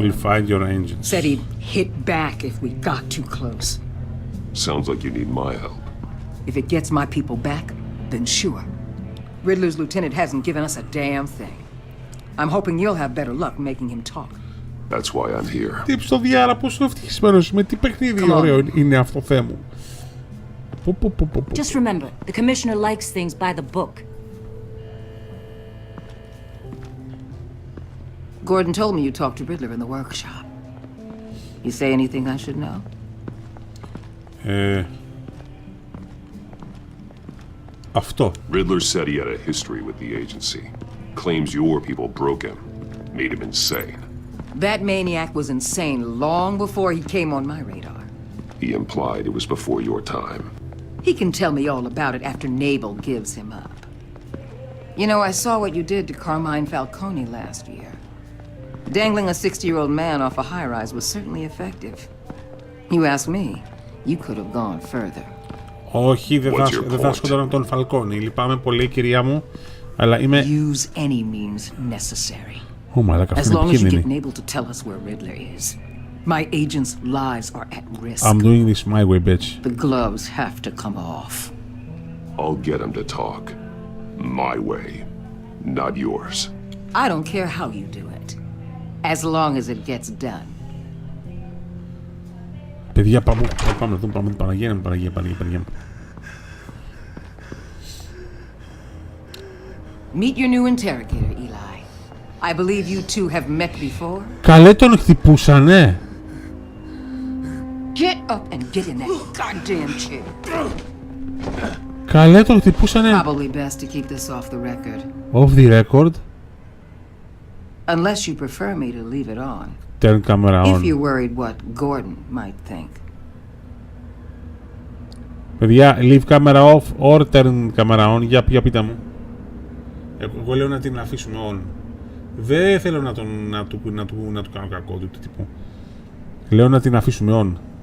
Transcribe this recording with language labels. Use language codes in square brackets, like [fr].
[en] We'll find your agents. Said he'd hit back if we got too close. Sounds like you need my help. If it gets my people back, then sure. Riddler's lieutenant hasn't given us a damn thing. I'm hoping you'll have better luck making him talk. That's why I'm here. [el] Τι επεισόδια, πόσο ευτυχισμένος είμαι, τι παιχνίδι ωραίο είναι αυτό, Θεέ μου. [en] Just remember, the commissioner likes things by the book. Gordon told me you talked to Riddler in the workshop. You say anything I should know? [el] Αυτό. [en] Riddler said he had a history with the agency. Claims your people broke him. Made him insane. That maniac was insane long before he came on my radar. He implied it was before your time. He can tell me all about it after Nabel gives him up. You know, I saw what you did to Carmine Falcone last year. Dangling a 60-year-old man off a high-rise was certainly effective. You ask me, you could have gone further. [el] Όχι, δεν θα σκοτώνω τον Φαλκόνι. Λυπάμαι πολύ, κυρία μου, αλλά είμαι... [en] Use any means necessary. [el] Ω, μαλάκα, [en] As [el] αυτό είναι [en] long as you [el] επικίνδυνη. [en] get Nabel to tell us where Riddler is. My agents' lives are at risk. I'm doing this my way, bitch. The gloves have to come off. I'll get him to talk. My way, not yours. I don't care how you do it. As long as it gets done. [el] Παιδιά, πάμε να δούμε, Παναγία. [en] Meet your new interrogator, Eli. I believe you two have met before. [el] Καλέ τον χτυπούσανε. [en] Get up and get in that goddamn chair. [el] Καλέ τον χτυπούσανε. [en] Probably best to keep this off the record. Off the record. Unless you prefer me to leave it on. Turn camera on. If you're worried what Gordon might think. [el] Παιδιά, [en] leave camera off or turn camera on. [el] Για πείτε μου. Εγώ λέω να την αφήσουμε on. Δεν θέλω να του κάνω κακό του τύπου. Λέω να την αφήσουμε on.